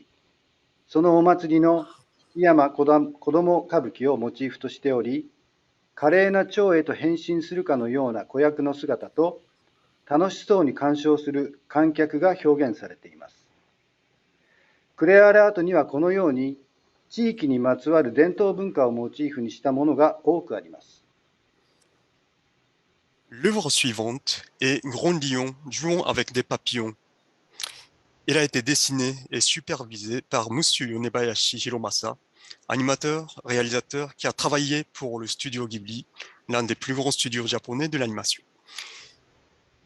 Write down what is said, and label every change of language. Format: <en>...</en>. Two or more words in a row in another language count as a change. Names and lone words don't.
<ja>そのお祭りの檜山子ども歌舞伎をモチーフとしており、華麗な蝶へと変身するかのような子役の姿と、楽しそうに鑑賞する観客が表現されています。クレアーレアートにはこのように、地域にまつわる伝統文化をモチーフにしたものが多くあります。</ja> <fr>L'œuvre suivante est Grand Lion jouant avec des papillons. Elle a été dessinée et supervisée par Monsieur Yonebayashi Hiromasa, animateur, réalisateur qui a travaillé pour le studio Ghibli, l'un des plus grands studios japonais de l'animation.</fr>